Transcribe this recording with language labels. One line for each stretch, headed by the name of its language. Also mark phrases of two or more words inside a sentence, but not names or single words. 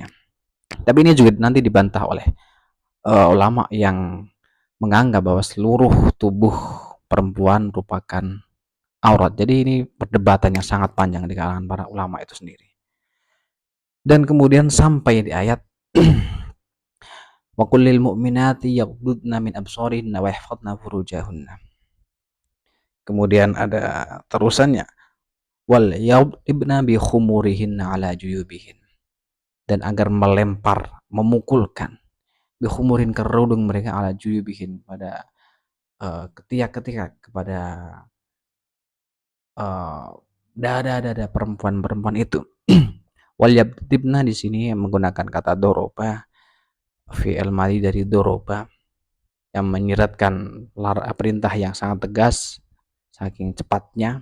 Indonesian: Tapi ini juga nanti dibantah oleh ulama yang menganggap bahwa seluruh tubuh perempuan merupakan aurat. Jadi ini perdebatan yang sangat panjang di kalangan para ulama itu sendiri. Dan kemudian sampai di ayat
Arabic: وقل للمؤمنات يغضضن من أبصارهن ويحفظن فروجهن.
Indonesian: Kemudian ada terusannya
Arabic: وليضربن بخمرهن على جيوبهن,
Indonesian: dan agar melempar, memukulkan
Arabic: بخمر
Indonesian: kerudung mereka
Arabic: على جيوبهن
Indonesian: pada ketiak-ketiak, kepada dada-dada perempuan-perempuan itu.
Arabic: وليضربن
Indonesian: di sini menggunakan kata doroba,
Arabic: فعل ماضي
Indonesian: dari doroba, yang menyiratkan perintah yang sangat tegas saking cepatnya.